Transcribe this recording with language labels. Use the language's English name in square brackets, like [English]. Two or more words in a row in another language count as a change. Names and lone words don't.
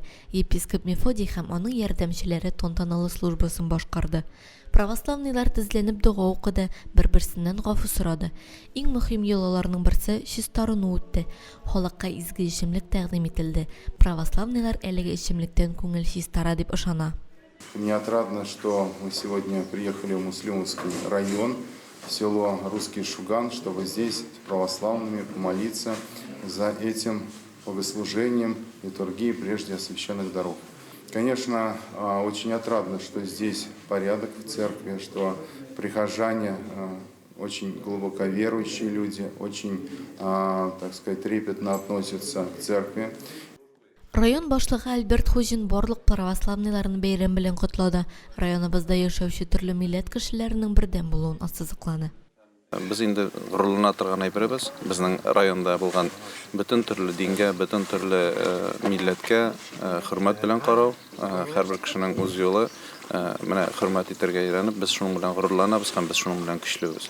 [Tatar] Епископ Мефодий һәм аның ярдәмчеләре тантаналы службасын башкарды. Православныйлар тезләнеп дуга укыды, бер-берсеннән гафу сорады. Иң мөһим йолаларның берсе чистарыну үтте. Халыкка изге ичемлек тәкъдим ителде. Православныйлар әлеге ичемлектән күңел чистара дип ышана. [Russian] Мне отрадно, что мы сегодня приехали в Муслимовский район, в село Русский Шуган, чтобы здесь с православными помолиться за этим богослужением литургии прежде освященных даров. Конечно, очень отрадно, что здесь порядок в церкви, что прихожане очень глубоко верующие люди, очень, так сказать, трепетно относятся к церкви. [Tatar] Район башлыгы Альберт Хужин барлык православныйларны бәйрәм белән котлады. Районыбызда яшәүче төрле милләт кешеләренең бердәм булуын ассызыкланы. Без инде горурлана торган әйбербез. Безнең районда булган бөтен төрле дингә, бөтен төрле милләткә хөрмәт белән карау, һәрбер кешенең үз юлы, менә хөрмәт итәргә өйрәнеп, без шуның белән горурланабыз һәм без шуның белән көчлебез.